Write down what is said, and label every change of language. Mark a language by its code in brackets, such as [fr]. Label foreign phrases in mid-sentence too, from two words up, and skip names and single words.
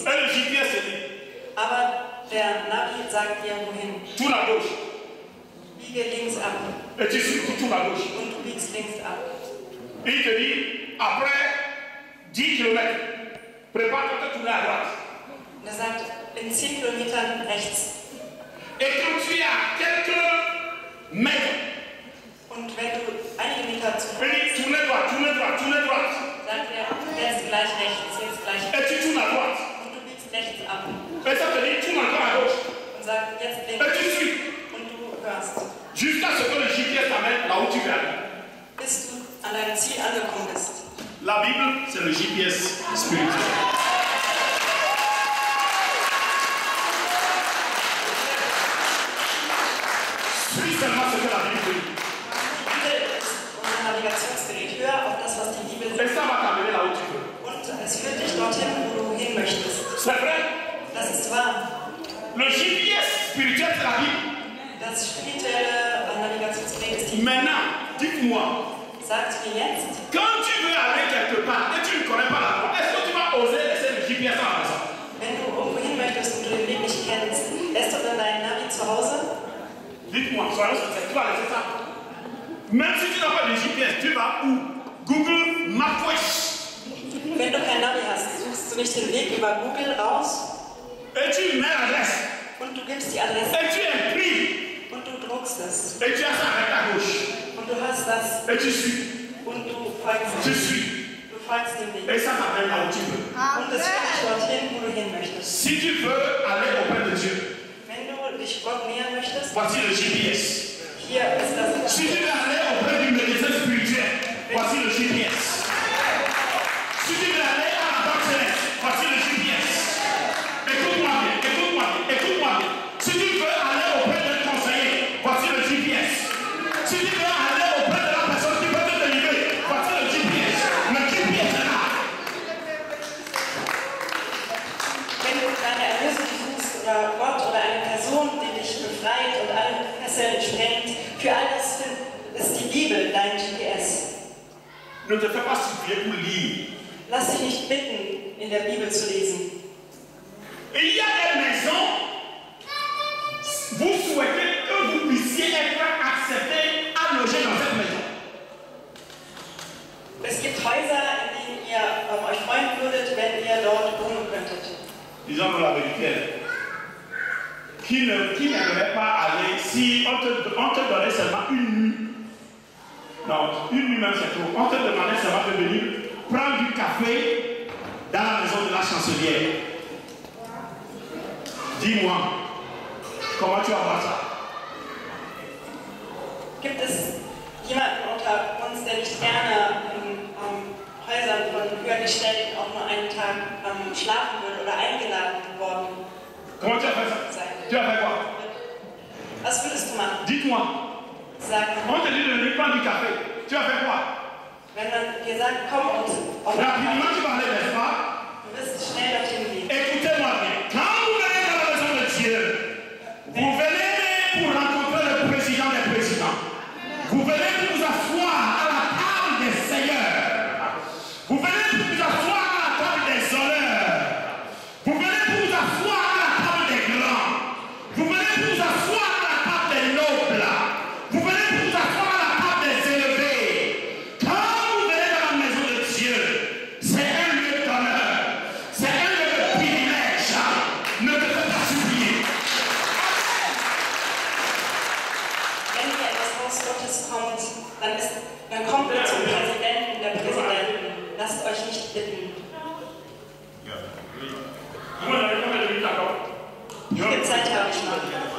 [fr] Et le GPS te dit, [de] Aber der Navi sagt dir, wohin. [fr] tourne à gauche. [de] Biege links ab. [fr] Et tu tournes à gauche. [de] Und du biegst links ab. [fr] Il te dit, après 10 km, prépare-toi de tourner à droite. [de] Und er sagt, in 10 Kilometern rechts. [fr] Et quand tu es à quelques mètres, [de] Und wenn du einige Meter zu [fr] Il dit tournez droite, tournez droite, tournez droite. [de] sagt er, jetzt gleich rechts, jetzt gleich [fr] Et tu tournes à droite. [de] und du biegst rechts ab [fr] Et ça te dit tourne encore à gauche. [de] und sagt jetzt [fr] Et [de] links [fr] tu suis. [de] und du hörst, [fr] Jusqu'à ce que le GPS t'amène là où tu veux aller. [de] bis du an deinem Ziel angekommen bist. [fr] La Bible, c'est le GPS spirituel. Suis seulement ce que la Bible dit. [de] Die Bibel ist unser Navigationsgerät. Hör auf das, was die Bibel [fr] Et [de] sagt. [fr] ça va t'amener là où tu veux. [de] Und es führt dich dorthin, wo du hin möchtest. [fr] C'est vrai. [de] Das ist wahr. [fr] Le GPS spirituel, c'est la Bible. [de] Das spirituelle Navigationsgerät ist die Bibel. [fr] Maintenant, dites-moi, [de] Sagt mir jetzt, [fr] quand tu veux aller quelque part et tu ne connais pas la voie, est-ce que tu vas oser laisser le GPS à la maison? [de] wenn du irgendwo hin möchtest und du den Weg nicht kennst, lässt du dann deinen Navi zu Hause? [fr] Dites-moi, soyons sincères, tu vas laisser ça. Même si tu n'as pas de GPS, tu vas où? Google Maps. [de] Wenn du kein Navi hast, suchst du nicht den Weg über Google raus [fr] Et tu mets l'adresse. [de] und du gibst die Adresse [fr] Et tu imprimes. [de] und du druckst es [fr] Et tu as ça avec ta gauche. [de] und du hast das [fr] Et tu suis. [de] und du folgst [fr] Tu [de] dem. [fr] suis. [de] Du folgst dem Weg. [fr] Et ça t'amène là où tu veux. [de] Und es führt dich dorthin, wo du hin möchtest. [fr] Si tu veux aller auprès de Dieu, [de] Wenn du dich Gott nähern möchtest, [fr] voici le GPS. [de] hier ist das. [fr] Si tu veux aller auprès du médecin spirituel, voici le GPS. Si tu veux aller à la banque céleste, voici le GPS. Écoute-moi bien, écoute-moi bien, écoute-moi bien. Si tu veux aller auprès d'un conseiller, voici le GPS. Si tu veux aller auprès de la personne qui peut te délivrer, voici le GPS. Le GPS est là. [de] Wenn du deine Erlösung suchst oder Gott oder eine Person, die dich befreit und alle Fesseln sprengt, für alles ist die Bibel dein GPS. [fr] Ne te fais pas supplier pour lire. [de] Lass dich nicht bitten, in der Bibel zu lesen. [fr] Il y a des maisons, vous souhaitez que vous puissiez être accepté à loger dans cette maison. [de] Es gibt Häuser, in denen ihr euch freuen würdet, wenn ihr dort wohnen könntet. [fr] Disons-nous la vérité. Qui n'aimerait pas aller si on te donnait seulement une nuit? Non, une nuit même c'est trop. On te demandait seulement de venir prendre du café dans la maison de la chancelière. Dis-moi, comment tu vas voir ça? [de] Gibt es jemanden unter uns, der nicht gerne in Häusern von höheren Stellen auch nur einen Tag schlafen würde oder eingeladen worden [fr] Comment tu as fait ça? [de] sein? [fr] Tu as fait quoi? [de] Was würdest du machen? [fr] Dites-moi. [de] Sag [fr] On [de] mal, [fr] te dit de venir prendre du café. Tu as fait quoi? [de] wenn man dir sagt, komm und auf [fr] Rapidement, tu [de] du [fr] vas aller, n'est-ce pas? [de] wirst schnell dorthin gehen. [fr] Écoutez-moi bien. Quand vous venez dans la maison de Dieu, vous venez pour rencontrer le président des présidents. Vous venez pour vous asseoir à la table des seigneurs. Vous venez pour vous asseoir à la table des honneurs. Vous venez pour vous asseoir à la table des grands. Vous venez pour vous asseoir à la table des nobles. Vous venez pour vous asseoir à la table des élevés. Quand vous venez dans la maison de Dieu, c'est un lieu d'honneur. C'est un lieu de privilège. Ne te fais pas supplier. [de] Wenn ihr in das Haus Gottes kommt, dann kommt ihr zum Präsidenten der Präsidenten. Lasst euch nicht bitten. Wie viel Zeit habe ich noch?